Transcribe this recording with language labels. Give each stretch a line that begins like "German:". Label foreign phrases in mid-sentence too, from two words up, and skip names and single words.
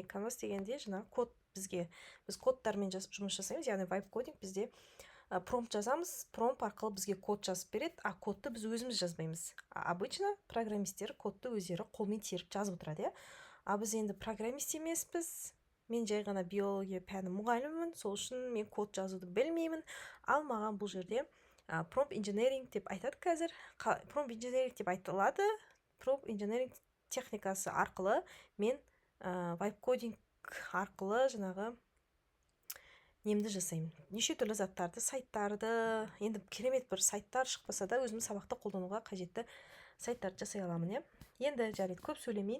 Kazakh: Canvas дегенде жаңағы код біз кодтармен жұмыс жасаймыз, яғни
English: vibe coding
Kazakh: бізде промпт жазамыз, промпт арқылы бізге код жазып береді, а кодты біз өзіміз жазбаймыз. Обычно программисттер кодты өздері қолмен теріп жазып отырады, А біз енді программист емеспіз. Мен жай ғана биология пәні мұғалімімін, сол үшін мен код жазуды білмеймін. Ал маған бұл жерде
English: prompt engineering
Kazakh: деп айтады қазір.
English: Prompt engineering
Kazakh: деп айтылады.
English: Prompt engineering
Kazakh: техникасы арқылы мен
English: vibe coding
Kazakh: арқылы жаңағы немді жасаймын. Неше түрлі заттарды, сайттарды, енді керемет бір сайттар шықпаса да өзім сабақта қолдануға қажетті сайттарды жасай аламын, Енді жарайды, көп сөйлемейін.